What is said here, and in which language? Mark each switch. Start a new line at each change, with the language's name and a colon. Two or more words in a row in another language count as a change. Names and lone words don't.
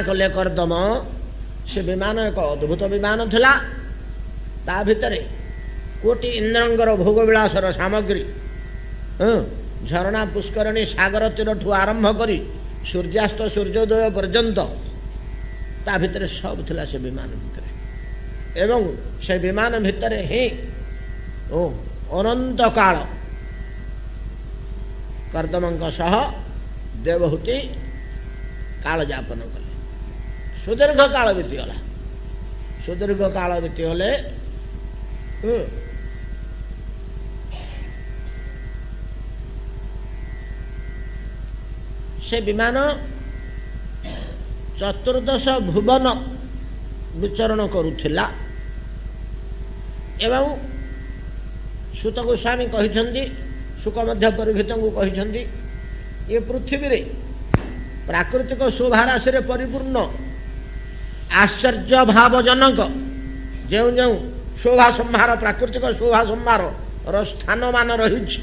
Odia: କଲେ କର୍ଦ୍ଦମ ସେ ବିମାନ ଏକ ଅଦ୍ଭୁତ ବିମାନ ଥିଲା ତା ଭିତରେ କୋଟି ଇନ୍ଦ୍ରଙ୍କର ଭୋଗବିଳାସର ସାମଗ୍ରୀ ଝରଣା ପୁଷ୍କରିଣୀ ସାଗର ତୀର ଠାରୁ ଆରମ୍ଭ କରି ସୂର୍ଯ୍ୟାସ୍ତ ସୂର୍ଯ୍ୟୋଦୟ ପର୍ଯ୍ୟନ୍ତ ତା ଭିତର ସବୁ ଥିଲା ସେ ବିମାନ ଭିତର ଏବଂ ସେ ବିମାନ ଭିତର ହିଁ ଅନନ୍ତ କାଳ କର୍ଦ୍ଦମଙ୍କ ସହ ଦେବହୂତି କାଳ ଯାପନ କଲେ ସୁଦୀର୍ଘ କାଳ ବିତିଗଲା ସୁଦୀର୍ଘ କାଳ ବିତିଗଲେ ସେ ବିମାନ ଚତୁର୍ଦ୍ଦଶ ଭୁବନ ବିଚରଣ କରୁଥିଲା ଏବଂ ସୂତ ଗୋସ୍ୱାମୀ କହିଛନ୍ତି ଶୁକ ମଧ୍ୟ ପରୀକ୍ଷିତ କୁ କହିଛନ୍ତି ଯେ ପୃଥିବୀ ରେ ପ୍ରାକୃତିକ ଶୋଭାରାଶି ରେ ପରିପୂର୍ଣ୍ଣ ଆଶ୍ଚର୍ଯ୍ୟ ଭାବଜନକ ଯେଉଁ ଯେଉଁ ଶୋଭା ସମ୍ଭାର ପ୍ରାକୃତିକ ଶୋଭା ସମ୍ଭାର ସ୍ଥାନ ମାନ ରହି